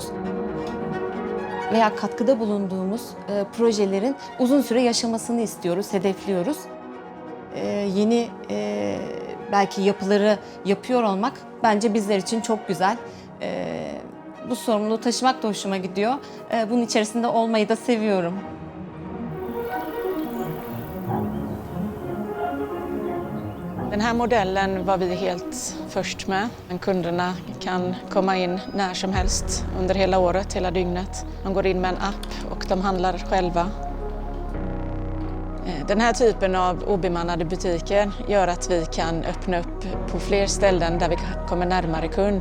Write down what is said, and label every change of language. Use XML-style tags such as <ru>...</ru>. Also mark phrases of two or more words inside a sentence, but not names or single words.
<tr>Veya katkıda bulunduğumuz projelerin uzun süre yaşamasını istiyoruz, hedefliyoruz. Yeni belki yapıları yapıyor olmak bence bizler için çok güzel. Bu sorumluluğu taşımak da hoşuma gidiyor. Bunun içerisinde olmayı da seviyorum.</tr> <sv>Den här modellen var vi helt först med. Kunderna kan komma in när som helst under hela året, hela dygnet. De går in med en app och de handlar själva. Den här typen av obemannade butiker gör att vi kan öppna upp på fler ställen där vi kommer närmare kund.</sv>